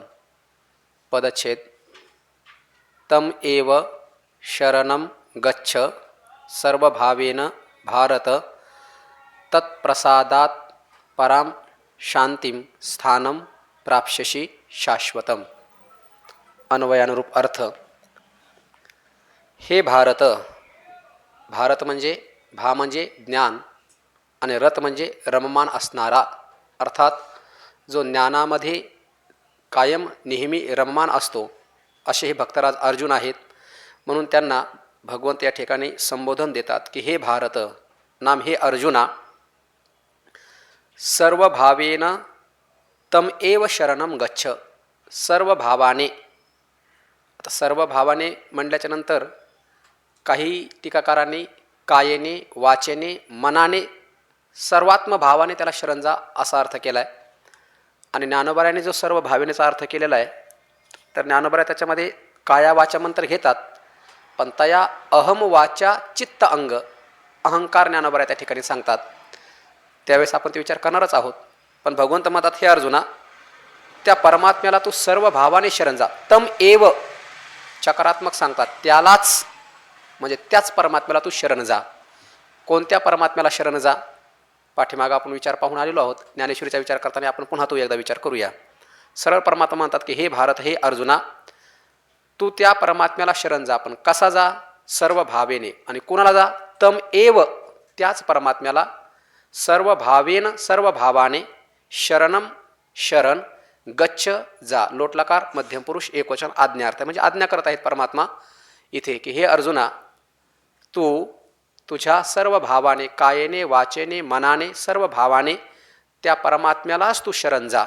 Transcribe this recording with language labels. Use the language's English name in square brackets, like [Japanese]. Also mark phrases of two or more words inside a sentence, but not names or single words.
[Sanskrit] पदच्छेद तम एव शरणं गच्छ सर्वभावेन भारत तत्प्रसादात् परां शांतिं स्थानं प्राप्स्यसि शाश्वतम्। [Marathi] अन्वयानुरूप अर्थ। हे भारत, भारत म्हणजे भा म्हणजे ज्ञान आणि रत म्हणजे रममान असणारा, अर्थात जो ज्ञानामध्ये कायम नेहमी रममान असतो, असे हे भक्तराज अर्जुन आहेत. म्हणून त्यांना भगवंत या ठिकाणी संबोधन देतात की हे भारत नाम हे अर्जुना, [Sanskrit] सर्व भावेन तम एव शरणम गच्छ. [Marathi] सर्व भावाने, आता सर्व भावाने म्हणल्याच्या नंतर काही टीकाकारांनी कायेने वाचेने मनाने सर्वात्म भावाने त्याला शरण जा असा अर्थ केला आहे. आणि ज्ञानोबरायाने जो सर्व भावेनेचा अर्थ केलेला आहे, तर ज्ञानोबराय त्याच्यामध्ये काया वाचा मंत्र घेतात, पण तया अहम वाचा चित्त अंग अहंकार ज्ञानोबराय त्या ठिकाणी सांगतात. त्यावेळेस आपण ते विचार करणारच आहोत. पण भगवंत म्हणतात हे अर्जुना, त्या परमात्म्याला तू सर्व भावाने शरण जा. [Sanskrit] तम एव [Marathi] चकारात्मक सांगतात, त्यालाच म्हणजे त्याच परमात्म्याला तू शरण जा. कोणत्या परमात्म्याला शरण जा? पाठीमागं आपण विचार पाहून आलेलो आहोत. ज्ञानेश्वरीचा विचार करताना आपण पुन्हा तो एकदा विचार करूया. सरळ परमात्मा म्हणतात की हे भारत, हे अर्जुना, तू त्या परमात्म्याला शरण जा. पण कसा जा? सर्व भावेने. आणि कोणाला जा? [Sanskrit] तम एव, [Marathi] त्याच परमात्म्याला [Sanskrit] सर्व भावेन [Marathi] सर्व भावाने शरणम शरण गच्छ जा. लोटलकार मध्यम पुरुष एकवचन आज्ञार्थ, म्हणजे आज्ञा करत आहेत परमात्मा इथे की हे अर्जुना, तू तुझ्या सर्व भावाने कायेने वाचेने मनाने सर्व भावाने त्या परमात्म्यालाच तू शरण जा.